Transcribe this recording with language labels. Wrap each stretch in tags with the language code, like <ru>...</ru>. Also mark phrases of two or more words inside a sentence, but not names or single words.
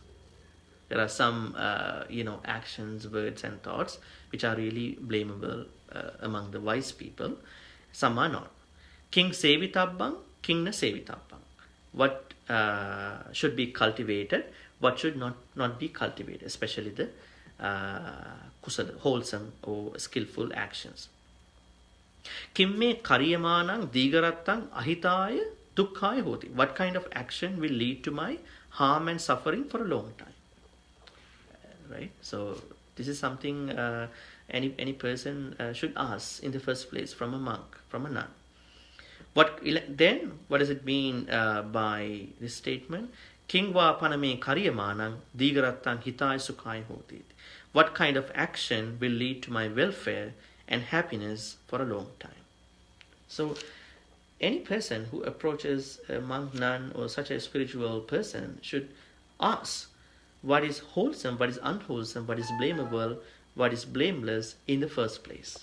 <en>There are some, actions, words and thoughts which are really blamable among the wise people. Some are not.</en> <pi>King sevitabbang, king na sevitabbang.</pi> <en>What should be cultivated, what should not be cultivated, especially the kusala, wholesome or skillful actions.</en> <pi>Kimme kariyamanang digarattang ahitaya dukkhaya hoti.</pi> <en>What kind of action will lead to my harm and suffering for a long time? Right? So this is something any person should ask in the first place from a monk, from a nun. What does it mean by this statement?</en> <pi>Kingwa paname kariyamanang digarattang hitaya sukhaya hoti.</pi> <en>What kind of action will lead to my welfare and happiness for a long time? So any person who approaches a monk, nun or such a spiritual person should ask what is wholesome, what is unwholesome, what is blamable, what is blameless in the first place.</en>